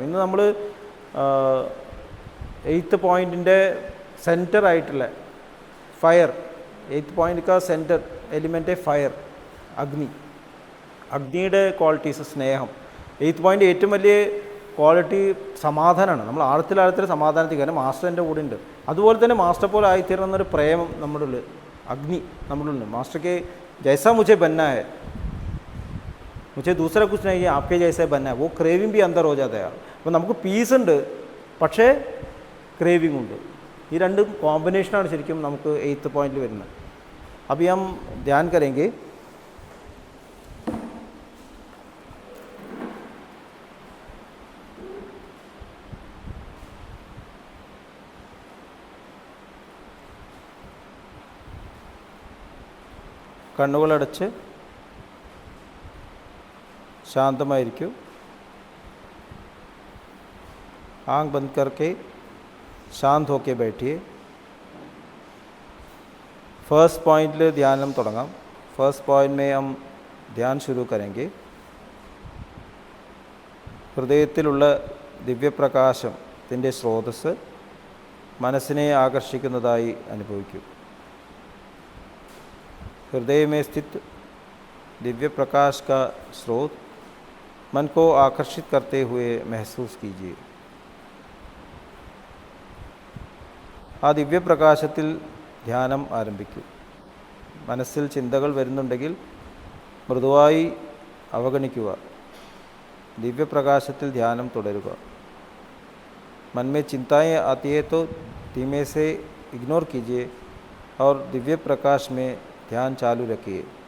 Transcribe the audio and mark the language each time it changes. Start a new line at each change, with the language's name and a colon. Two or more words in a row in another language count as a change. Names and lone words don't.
Malayalam: ഇന്ന് നമ്മൾ 8th പോയിൻറ്റിൻ്റെ സെൻറ്റർ ആയിട്ടുള്ള ഫയർ,
Hindi: 8th पॉइंट का सेंटर एलिमेंट फायर,
Malayalam: അഗ്നി, അഗ്നിയുടെ ക്വാളിറ്റീസ്, സ്നേഹം. 8th പോയിൻ്റ് ഏറ്റവും വലിയ ക്വാളിറ്റി സമാധാനമാണ്. നമ്മൾ ആഴത്തിൽ സമാധാനത്തിൽ, കാരണം മാസ്റ്റർ എൻ്റെ കൂടെ ഉണ്ട്. അതുപോലെ തന്നെ മാസ്റ്റർ പോലെ ആയിത്തീരണം എന്നൊരു പ്രേമം നമ്മുടെ ഉള്ളിൽ, അഗ്നി നമ്മുടെ ഉള്ളിൽ.
English: മാസ്റ്റർ
Hindi: के जैसा मुझे बनना है, मुझे दूसरा कुछ नहीं है, आपके जैसे बनना है, वो क्रेविंग भी अंदर हो जाता है.
Malayalam: അപ്പോൾ നമുക്ക് പീസ് ഉണ്ട്, പക്ഷേ ക്രേവിംഗ് ഉണ്ട്. ഈ രണ്ടും കോമ്പിനേഷനാണ് ശരിക്കും നമുക്ക് 8th പോയിന്റിൽ വരുന്നത്.
Hindi: अभी हम ध्यान करेंगे
Malayalam: കണ്ണുകളടച്ച് ശാന്തമായിരിക്കും.
Hindi: आंख बंद करके शांत होके बैठिए.
English: first point
Hindi: ध्यान हम തുടങ്ങാം.
English: first point
Hindi: में हम ध्यान शुरू करेंगे.
Malayalam: ഹൃദയത്തിലുള്ള ദിവ്യപ്രകാശത്തിൻ്റെ സ്രോതസ്സ് മനസ്സിനെ ആകർഷിക്കുന്നതായി അനുഭവിക്കൂ.
Hindi: हृदय में स्थित दिव्य प्रकाश का स्रोत मन को आकर्षित करते हुए महसूस कीजिए.
Malayalam: ആ ദിവ്യപ്രകാശത്തിൽ ധ്യാനം ആരംഭിക്കൂ. മനസ്സിൽ ചിന്തകൾ വരുന്നുണ്ടെങ്കിൽ മൃദുവായി അവഗണിക്കുക. ദിവ്യപ്രകാശത്തിൽ ധ്യാനം തുടരുക.
Hindi: मन में चिंताएं आती है तो धीमे से इग्नोर कीजिए और दिव्य प्रकाश में ध्यान चालू रखिए.